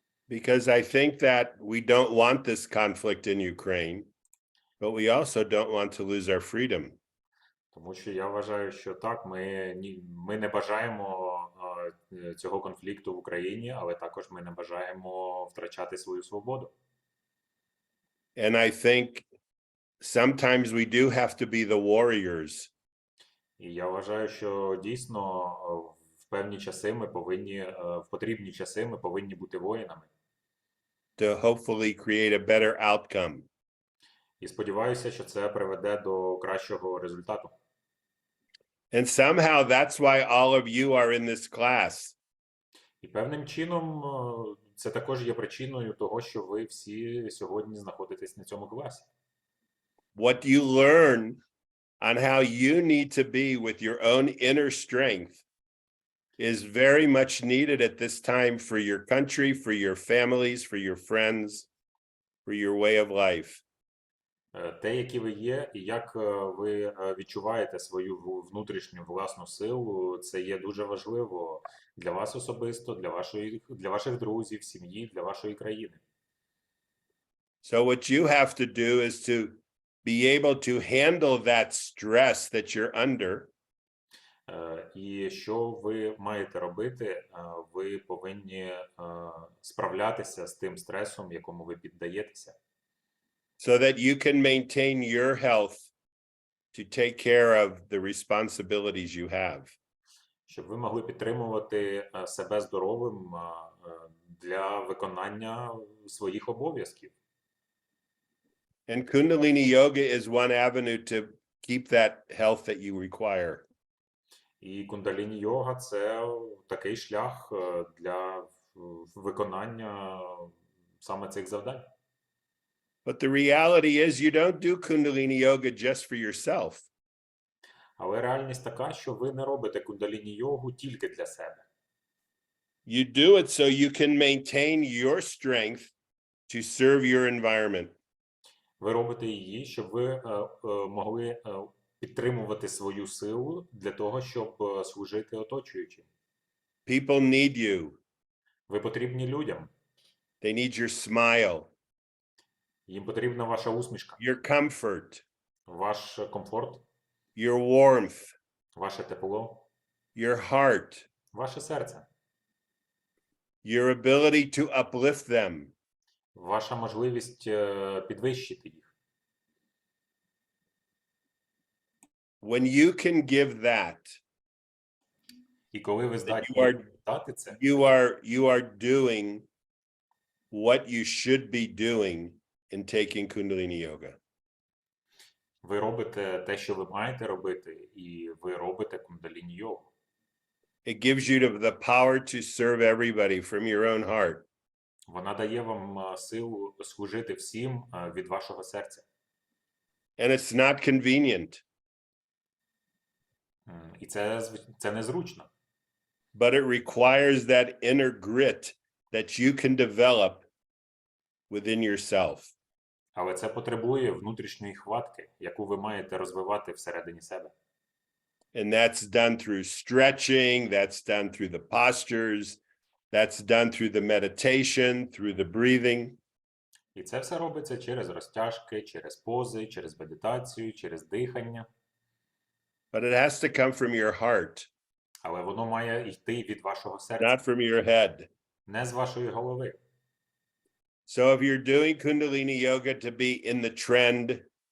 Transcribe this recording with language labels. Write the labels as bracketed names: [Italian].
[English] Because I think that we don't want this conflict in Ukraine, but we also don't want to lose our freedom. [Ukrainian] Тому що я вважаю, що так, ми не бажаємо цього конфлікту в Україні, але також ми не бажаємо втрачати свою свободу. [English] And I think sometimes we do have to be the warriors. [Ukrainian] І я вважаю, що дійсно в певні часи ми повинні, в потрібні часи ми повинні бути воїнами. [English] To hopefully create a better outcome. [Ukrainian] І сподіваюся, що це приведе до кращого результату. [English] And somehow that's why all of you are in this class. [Ukrainian] І певним чином це також є причиною того, що ви всі сьогодні знаходитесь на цьому класі. [English] What you learn on how you need to be with your own inner strength is very much needed at this time for your country, for your families, for your friends, for your way of life. [Ukrainian] Те, які ви є, і як ви відчуваєте свою внутрішню власну силу, це є дуже важливо для вас особисто, для ваших друзів, сім'ї, для вашої країни. [English] So what you have to do is to be able to handle that stress that you're under. [Ukrainian] І що ви маєте робити? Ви повинні справлятися з тим стресом, якому ви піддаєтеся. [English] So that you can maintain your health to take care of the responsibilities you have. [Ukrainian] Щоб ви могли підтримувати себе здоровим для виконання своїх обов'язків. [English] And Kundalini Yoga is one avenue to keep that health that you require. [Ukrainian] І кундаліні-йога – це такий шлях для виконання саме цих завдань. [English] But the reality is you don't do Kundalini Yoga just for yourself. [Ukrainian] Але реальність така, що ви не робите кундаліні-йогу тільки для себе. [English] You do it so you can maintain your strength to serve your environment. [Ukrainian] Ви робите її, щоб ви могли підтримувати свою силу для того, щоб служити оточуючим. [English] People need you. [Ukrainian] Ви потрібні людям. [English] They need your smile, [Ukrainian] Їм потрібна ваша усмішка, [English] your comfort, [Ukrainian] ваш комфорт, [English] your warmth, [Ukrainian] ваше тепло, [English] your heart, [Ukrainian] ваше серце, [English] your ability to uplift them. [Ukrainian] ваша можливість підвищити їх. [English] When you can give that, [Ukrainian] І коли ви здатні дати це, [English] you are doing what you should be doing in taking Kundalini Yoga. [Ukrainian] ви робите те, що ви маєте робити, і ви робите кундаліні-йогу. [English] It gives you the power to serve everybody from your own heart. [Ukrainian] Вона дає вам силу служити всім від вашого серця. [English] And it's not convenient, [Ukrainian] І це незручно. [English] but it requires that inner grit that you can develop within yourself. [Ukrainian] Але це потребує внутрішньої хватки, яку ви маєте розвивати всередині себе. [English] And that's done through stretching, that's done through the postures, that's done through the meditation, through the breathing. [Ukrainian] І це все робиться через розтяжки, через пози, через медитацію, через дихання. [English] But it has to come from your heart, [Ukrainian] Але воно має йти від вашого серця, [English] not from your head. [Ukrainian] не з вашої голови. [English] So if you're doing Kundalini yoga to be in the trend,